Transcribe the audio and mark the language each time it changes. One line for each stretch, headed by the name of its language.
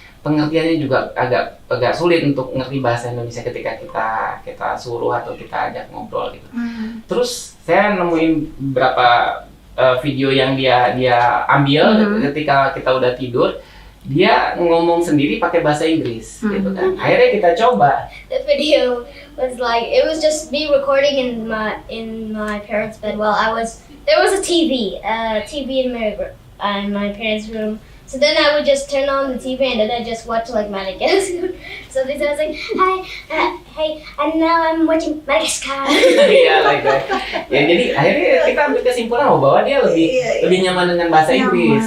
Indonesian: Pengertiannya juga agak sulit untuk ngerti bahasa Indonesia ketika kita suruh atau kita ajak ngobrol gitu. Terus saya nemuin beberapa video yang dia ambil ketika kita udah tidur. Dia ngomong sendiri pakai bahasa Inggris gitu kan. Akhirnya kita coba.
English: The video was like, it was just me recording in my parents' bed while there was a TV in my parents' room. So then I would just turn on the TV and then I just watch like Madagascar. So they was like, hey, and now I'm watching Madagascar. Iya, like that.
Indonesian: Ya jadi akhirnya kita ambil kesimpulan bahwa dia lebih nyaman dengan bahasa Inggris.